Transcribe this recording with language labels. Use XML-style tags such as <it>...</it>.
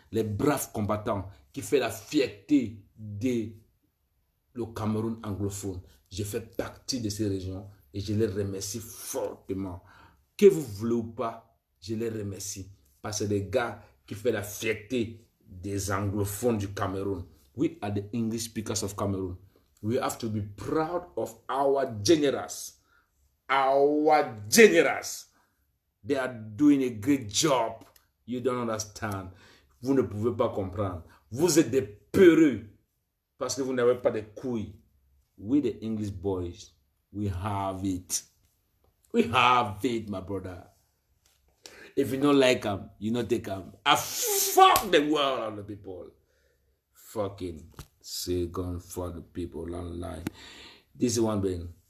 <fr>Les braves combattants qui font la fierté de le Cameroun anglophone. Je fais partie de ces régions et je les remercie fortement. Que vous voulez ou pas, je les remercie. Parce que des gars qui font la fierté des anglophones du Cameroun.</fr> <en>We are the English speakers of Cameroon. We have to be proud of our generals. Our generals. They are doing a great job. You don't understand.</en> <fr>Vous ne pouvez pas comprendre. Vous êtes des peureux parce que vous n'avez pas de couilles.</fr> <en>We the English boys, we have it. We have it, my brother. If you don't like them, you don't take them. I fuck the world of the people. Fucking second for the people online. This is one thing.</en>